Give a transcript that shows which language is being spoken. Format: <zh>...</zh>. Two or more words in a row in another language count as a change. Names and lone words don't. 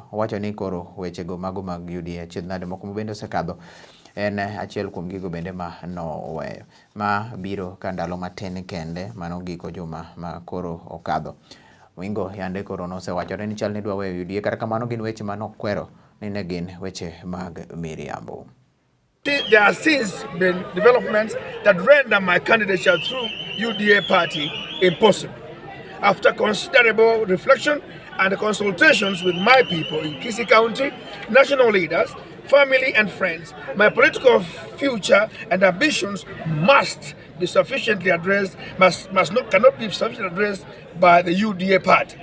<luo>Owacho ni koro wechego mago mag UDA chiedhnade moko bende osekadho en achiel kuom gigo bende ma Oweyo ma biro ka ndalo matin kende mano giko juma ma koro okadho. Omingo yande koro nosewachore ni chal ni dwa weyo UDA, kata kamano gin weche manokwero ni ne gin weche mag miriambo.</luo> <en>There have since been developments that render my candidature through UDA party impossible. After considerable reflection and consultations with my people in Kisii County, national leaders, family and friends, my political future and ambitions must be sufficiently addressed, cannot be sufficiently addressed by the UDA party.</en>